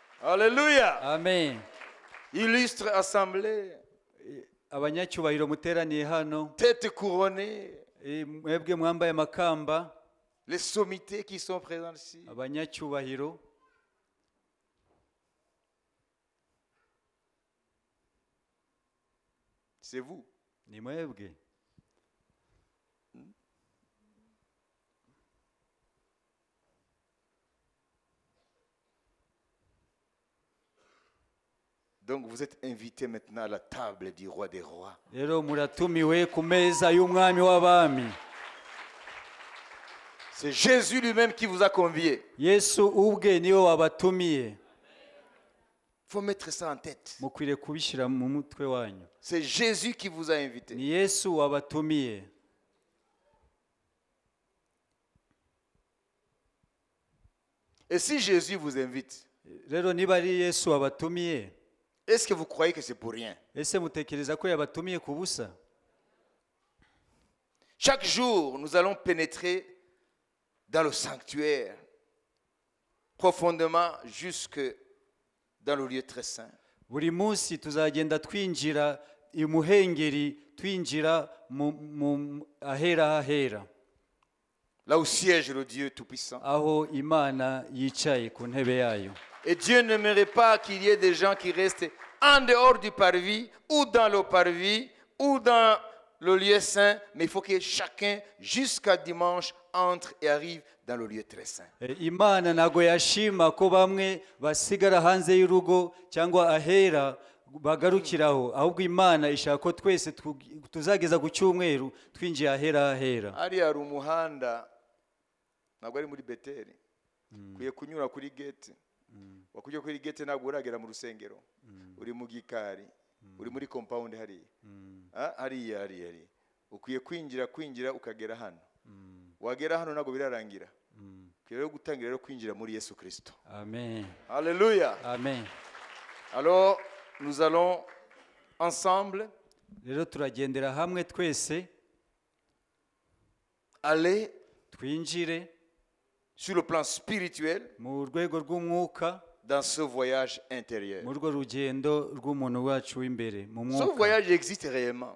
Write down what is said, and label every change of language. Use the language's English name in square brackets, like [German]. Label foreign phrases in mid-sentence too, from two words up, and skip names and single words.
[French] Alléluia. Amen. Illustre assemblée, [Kinyarwanda] Abanyacyubahiro muteraniye hano, [French] tête couronnée, [Kinyarwanda] mwebwe mwambaye amakamba, [French] les sommités qui sont présentes ici. [Kinyarwanda] abanyacyubahiro, [French] C'est vous. [Kinyarwanda] ni mwebwe. [French] Donc vous êtes invités maintenant à la table du roi des rois. [Kinyarwanda] Rero muratumiwe ku meza y'umwami w'abami. [French] C'est Jésus lui-même qui vous a convié. [Kinyarwanda] Yesu ubwe niwe wabatumiye. [French] Il faut mettre ça en tête. [Kinyarwanda] Mukwiriye kubishyira mu mutwe wanyu. [French] C'est Jésus qui vous a invité. [Kinyarwanda] Ni Yesu wabatumiye. [French] Et si Jésus vous invite, [Kinyarwanda] Rero niba ari Yesu wabatumiye, [French] est-ce que vous croyez que c'est pour rien? [Kinyarwanda] ese mutekereza ko yabatumiye ku busa? [French] Chaque jour, nous allons pénétrer dans le sanctuaire, profondément jusque dans le lieu très saint. [Kinyarwanda] Buri munsi tuzagenda twinjira imuhengeri, twinjira mu ahera hahera, [French] Là où siège le Dieu Tout-Puissant. [Kinyarwanda] aho Imana yicaye ku ntebe yayo. [French] Et Dieu n'aimerait pas qu'il y ait des gens qui restent en dehors du parvis, ou dans le parvis, ou dans le lieu saint, mais il faut que chacun, jusqu'à dimanche, entre et arrive dans le lieu très saint. [Kinyarwanda] Imana ntago yashima ko bamwe basigara hanze y'urugo cyangwa ahera bagarukiraho, ahubwo Imana ishaka ko twese tuzageza ku cyumweru twinjiye ahera hahera. Hariya hari umuhanda, ntabwo ari muri Beteli, ukwiye kunyura kuri gate. Wakujya kuri gate ntabwo uragera mu rusengero, uri mu gikari, uri muri compound hariya. Hariya ukwiye kwinjira ukagera hano. Wagera hano ntabwo birarangira. Ukwiye gutangira rero kwinjira muri Yesu Kristo. Amen. Alléluia. Amen. [French] Alors nous allons ensemble [Kinyarwanda] Rero turagendera hamwe twese [French] aller [Kinyarwanda] twinjire [French] sur le plan spirituel [Kinyarwanda] mu rwego rw'umwuka, [French] dans ce voyage intérieur. [Kinyarwanda] mu rwo rugendo rw'umuntu wacu w'imbere mu [French] Ce [Kinyarwanda] mwuka. [French] voyage existe réellement.